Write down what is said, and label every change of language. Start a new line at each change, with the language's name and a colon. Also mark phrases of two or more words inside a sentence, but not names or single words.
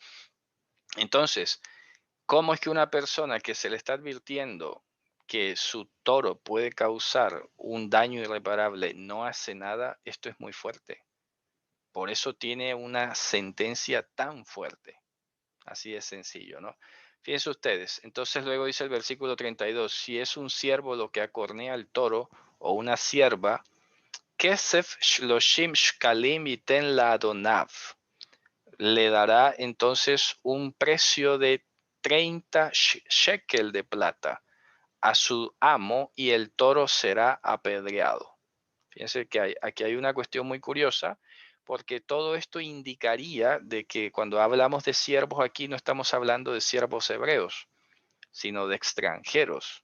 Spanish: Entonces, ¿cómo es que una persona que se le está advirtiendo que su toro puede causar un daño irreparable no hace nada? Esto es muy fuerte. Por eso tiene una sentencia tan fuerte. Así de sencillo, ¿no? Fíjense ustedes. Entonces luego dice el versículo 32, si es un siervo lo que acornea al toro o una sierva,
Hebrew: כסף שלושים שקלים יתן לאדוניו.
Spanish: Le dará entonces un precio de 30 shekel de plata a su amo y el toro será apedreado. Fíjense que aquí hay una cuestión muy curiosa porque todo esto indicaría de que cuando hablamos de siervos aquí no estamos hablando de siervos hebreos, sino de extranjeros.